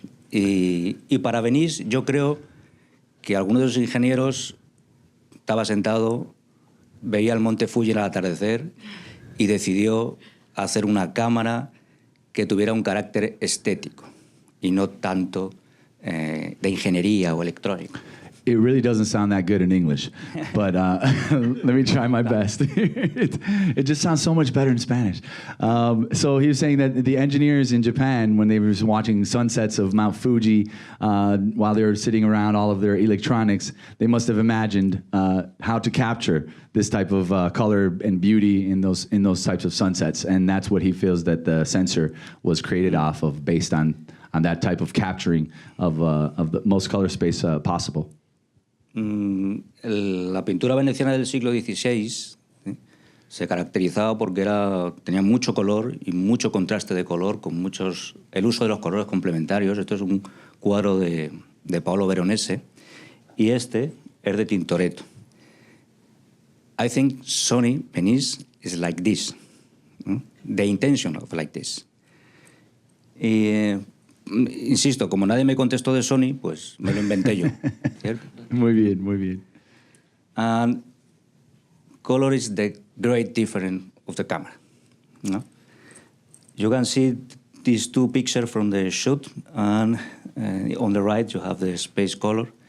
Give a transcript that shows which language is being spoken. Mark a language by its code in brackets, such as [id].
[es] Y para Venice, yo creo que alguno de los ingenieros estaba sentado, veía el monte Fuji al atardecer y decidió hacer una cámara que tuviera un carácter estético y no tanto de ingeniería o electrónico. [en] It really doesn't sound that good in English, but let me try my best. It just sounds so much better in Spanish. So he was saying that the engineers in Japan, when they were watching sunsets of Mount Fuji, while they were sitting around all of their electronics, they must have imagined how to capture this type of color and beauty in those types of sunsets, and that's what he feels that the sensor was created off of, based on that type of capturing of the most color space possible. [es] La pintura veneciana del siglo XVI se caracterizaba porque tenía mucho color y mucho contraste de color, con el uso de los colores complementarios. Esto es un cuadro de Paolo Veronese y este es de Tintoretto. [en] I think Sony VENICE is like this, the intention of like this. [es] Insisto, como nadie me contestó de Sony, pues me lo inventé yo. ¿Cierto? Muy bien, muy bien. [en] And color is the great difference of the camera. No? You can see these two pictures from the shoot, and on the right you have the space color.